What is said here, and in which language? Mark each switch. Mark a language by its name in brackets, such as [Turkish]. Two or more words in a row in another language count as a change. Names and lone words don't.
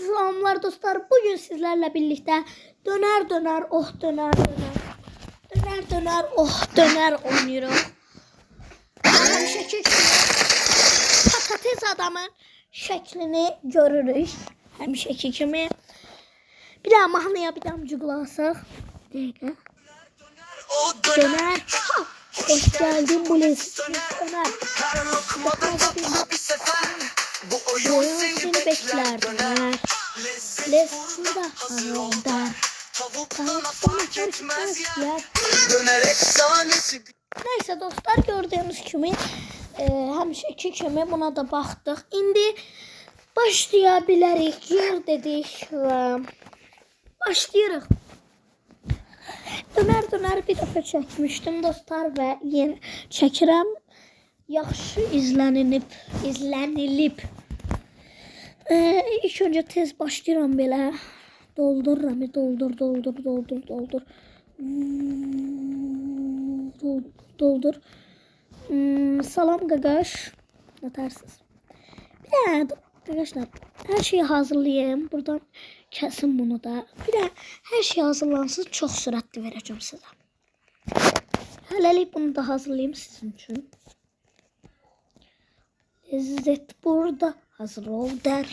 [Azerbaijani] Salamlar dostlar. [Turkish] Bugün sizlerle birlikte döner döner oh döner döner. Döner döner oh döner oynuyoruz. [Azerbaijani] Həmişəki kimi patates adamın şəklini görürük. Həmişəki kimi. Bir daha mahnıya bir damcı qulaq asaq. Dəqiqə. [Turkish] Döner. Ha. Hoş geldin bu lezzet döner. Bu oyun seni bekler döner. Lezzet der. Tavuk bana karışmaz yer. Döner efsanesi. Neyse dostlar, gördüğünüz kimi [Azerbaijani] həmişəki kimi buna da baxdıq. İndi başlaya bilərik. Yer dedik və başlayırıq. Döner bir dəfə çəkmişdim dostlar və yenə çəkirəm. Yaxşı izlənilib. İlk öncə tez başlayıram belə. Doldururam, doldur. Salam qaqaş. Natarsız. [Turkish] Arkadaşlar, her şeyi hazırlayayım. Buradan kesin bunu da. Bir de her şey hazırlansın. Çok süratli vereceğim size. [Azerbaijani] Hələlik bunu da hazırlayayım sizin için. [Turkish] Lezzet burada hazır ol der.